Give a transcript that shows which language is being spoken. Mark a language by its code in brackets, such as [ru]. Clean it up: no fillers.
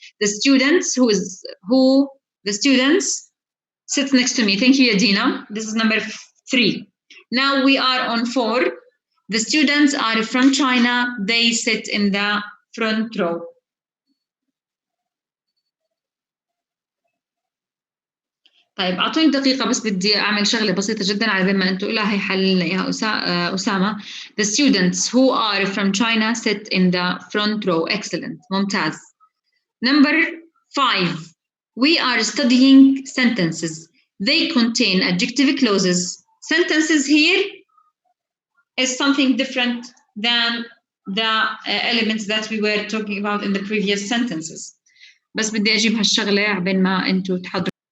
[en] The students the students sit next to me. Thank you, Yadina. This is number 3. Now we are on 4. The students are from China. They sit in the front row. [ar] طيب أعطوني دقيقة بس بدي أعمل شغلة بسيطة جدا على بال ما أنتوا لها هي حل يا أسامة. [en] The students who are from China sit in the front row. Excellent. ممتاز. Number 5. We are studying sentences. They contain adjective clauses. Sentences here is something different than the elements that we were talking about in the previous sentences. [ar] بس بدي أجيب هالشغلة عبين ما أنتوا تحضروا.